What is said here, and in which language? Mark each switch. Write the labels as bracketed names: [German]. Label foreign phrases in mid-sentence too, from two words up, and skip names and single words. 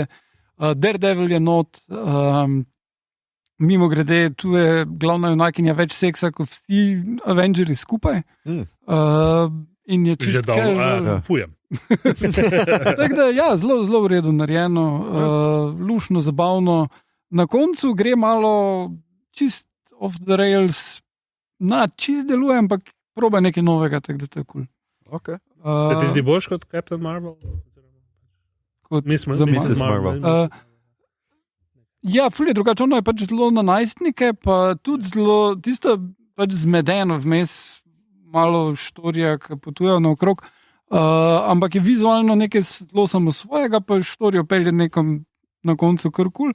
[Slovenian] Daredevil je not, mimo grede, tu je glavna junakinja več seksa kot vsi Avengers skupaj. In je Že čisto dolgo, fujem. Tako da, ja, zelo, zelo v redu narejeno, lušno, zabavno. Na koncu gre malo čist [English] off the rails, [Slovenian] čist deluje, ampak proba nekaj novega, tako da to je kul. Okay. Se ti zdi boljš kot Captain Marvel? Kot Mrs. Marvel. Ja, ful je drugače, ono je pač zelo na najstnike, pa tudi zelo tisto pač zmedeno vmes, malo štorija, ki potujejo naokrog, ampak je vizualno nekaj zelo samo svojega, pa štorijo pelje nekam na koncu kar kul.